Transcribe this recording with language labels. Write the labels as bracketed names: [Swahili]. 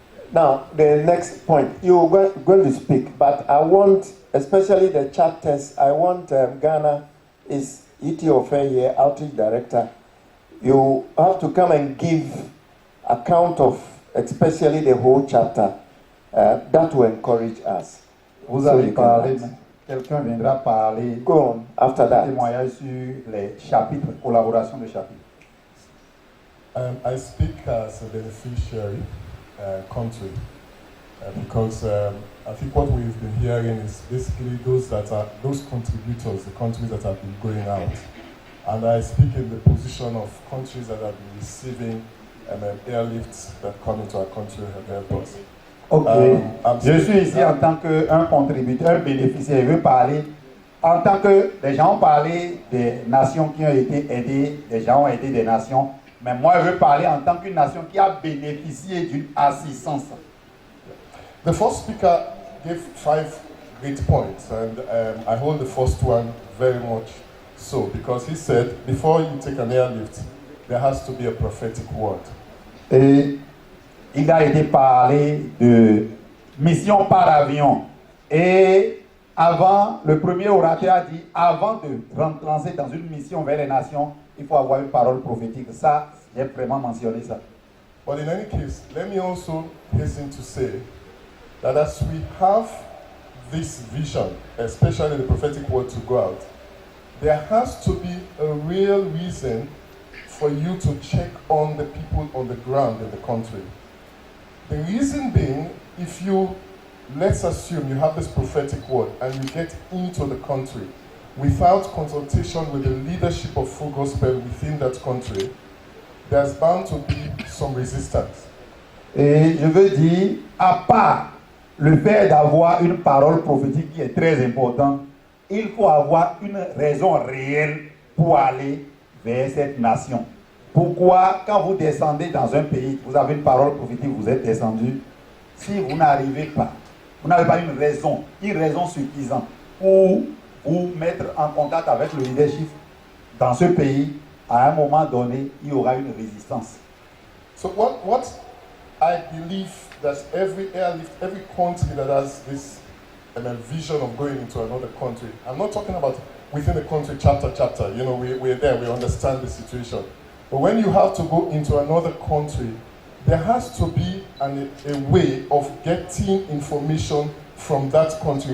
[English] Now, the next point, you're going to speak, but I want, especially the chapters, I want Ghana is Iti Ofe here, Outreach Director. You have to come and give account of, especially the whole chapter. That will encourage us. [French] Vous avez parlé, quelqu'un viendra parler. [English] Go on, after that. [French] Témoignage sur les chapitres, collaboration de chapitres. [English] I speak as a beneficiary country because I think what we've been hearing is basically those contributors, the countries that have been going out. And I speak in the position of countries that have been receiving airlifts that come into our country and help us. Ok. [French] Je suis ici en tant qu'un contributeur, bénéficiaire. Je veux parler en tant que les gens ont parlé des nations qui ont été aidées, des gens ont aidé des nations. Mais moi, je veux parler en tant qu'une nation qui a bénéficié d'une assistance. [English] The first speaker gave 5 great points, and I hold the first one very much so, because he said, before you take an airlift, there has to be a prophetic word. [French] Et il a été parlé de mission par avion. Et avant, le premier orateur a dit, avant de rentrer dans une mission vers les nations, il faut avoir une parole prophétique. Ça, j'ai vraiment mentionné ça. [English] But in any case, let me also hasten to say that as we have this vision, especially the prophetic word to go out, there has to be a real reason for you to check on the people on the ground in the country. The reason being, if you, let's assume you have this prophetic word and you get into the country without consultation with the leadership of Full Gospel within that country, there's bound to be some resistance. [French] Et je veux dire, à part le fait d'avoir une parole prophétique qui est très importante, il faut avoir une raison réelle pour aller vers cette nation. Pourquoi, quand vous descendez dans un pays, vous avez une parole prophétique, vous êtes descendu, si vous n'arrivez pas, vous n'avez pas une raison suffisante pour vous mettre en contact avec le leadership dans ce pays, à un moment donné, il y aura une résistance. [English] So what I believe that every airlift, every country that has this vision of going into another country, I'm not talking about within the country chapter, you know, we're there, we understand the situation. But when you have to go into another country, there has to be a way of getting information from that country.